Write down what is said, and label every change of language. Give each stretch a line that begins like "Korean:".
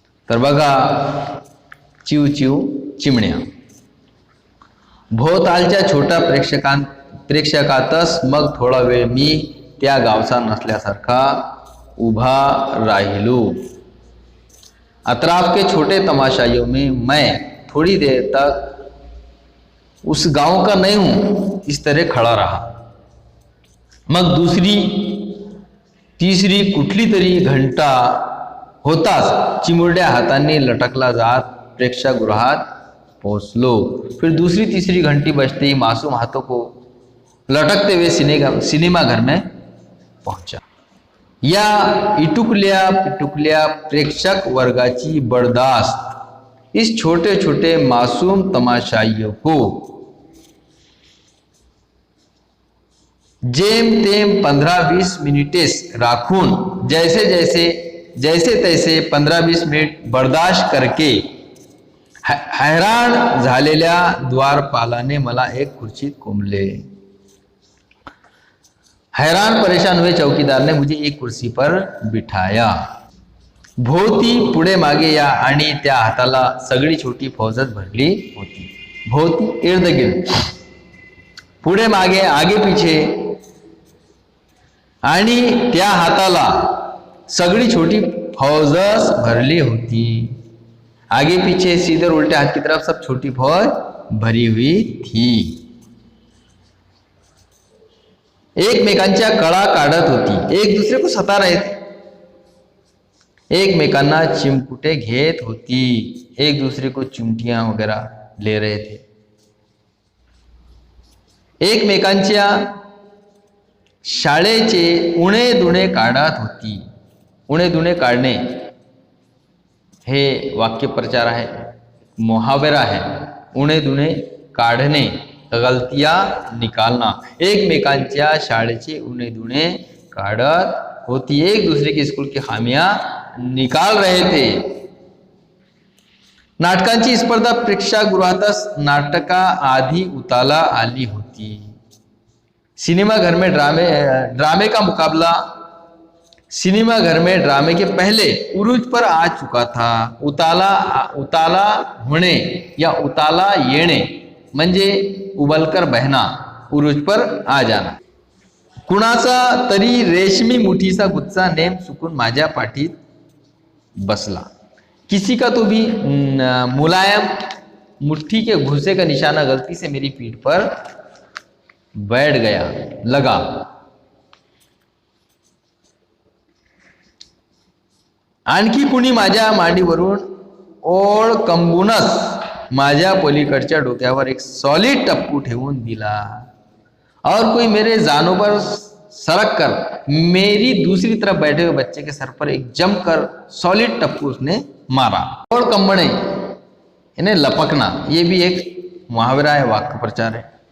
Marathi: तर बघा, चिव चिव चिमण्या. भोवतालच्या छोट्या प्रेक्षकातच मग थोडा वेळ मी त्या गावचा नसल्यासारखा उभा राहिलो.
Hindi: अतराफ के छोटे तमाशाइयों में मैं थोड़ी देर तक उस गांव का नहीं हूं इस तरह खड़ा रहा.
Marathi: मग दुसरी तीसरी कुठली तरी घंटा होताच चिमुरड्या हातांनी लटकला जात प्रेक्षागृहात पहुंचलो.
Hindi: फिर दूसरी तीसरी घंटी बजते ही मासूम हाथों को लटकते हुए सिनेमा घर में पहुंचा.
Marathi: या इटुकल्या पिटुकल्या प्रेक्षक वर्गाची बर्दाश्त
Hindi: इस छोटे छोटे मासूम तमाशाइयों को
Marathi: जेम तेम 15-20 मिनिटेस राखून
Hindi: जैसे तैसे 15-20 मिनिट बर्दाश्त करके
Marathi: हैरान झालेल्या द्वारपालाने मला एक खुर्चीत कोंबले.
Hindi: हैरान परेशान हुए चौकीदार ने मुझे एक कुर्सी पर बिठाया.
Marathi: भोवती पुढे मागे या आणि त्या हाताला सगळी छोटी फौजच भरली होती. भोवती
Hindi: इर्द गिर्द,
Marathi: पुढे मागे,
Hindi: आगे पीछे
Marathi: आणि त्या हाताला सगळी छोटी फौजस भरली होती.
Hindi: आगे पीछे सीधे उल्टे हाथ की तरफ सब छोटी फौज भरी हुई थी.
Marathi: एकमेकांच्या कळा काढत होती,
Hindi: एक दूसरे को सता रहे थे,
Marathi: एकमेकांना चिमकुटे घेत होती,
Hindi: एक दूसरे को चिमटियां वगैरह ले रहे थे.
Marathi: एकमेकांच्या शाळेचे उणे दुणे काढत होती. उणे दुणे काढणे हे वाक्यप्रचार आहे,
Hindi: मुहावरा है.
Marathi: उणे दुणे काढणे,
Hindi: गलतियां निकालना.
Marathi: एकमेकांच्या शाळेचे उणे दुणे काढत होती,
Hindi: एक दूसरे की स्कूल की खामियां निकाल रहे थे.
Marathi: नाटकांची स्पर्धा प्रेक्षागृहातच नाटका आधी उताला आली होती.
Hindi: सिनेमा घर में ड्रामे का मुकाबला सिनेमा घर में ड्रामे के पहले उरूज पर आ चुका था.
Marathi: उताला होणे या उताला येणे म्हणजे
Hindi: उबलकर बहना, उरूज पर आ जाना.
Marathi: कुणाचा तरी रेशमी मुठीचा गुच्छा नेम चुकून माझ्या पाठीत बसला.
Hindi: किसी का तो भी मुलायम मुट्ठी के घुसे का निशाना गलती से मेरी पीठ पर बैठ लगा.
Marathi: आणखी कुणी माझ्या मांडीवरून ओळ कंबूनच माझ्या पलीकडच्या डोक्यावर एक सॉलिड टप्पू ठेवून दिला.
Hindi: और कोई मेरे जानों पर सरक कर मेरी दूसरी तरफ बैठे हुए बच्चे के सर पर एक जमकर सॉलिड टप्पू उसने मारा. ओळ कंबणे यानी लपकना, ये भी एक मुहावरा है, वाक्य प्रचार है.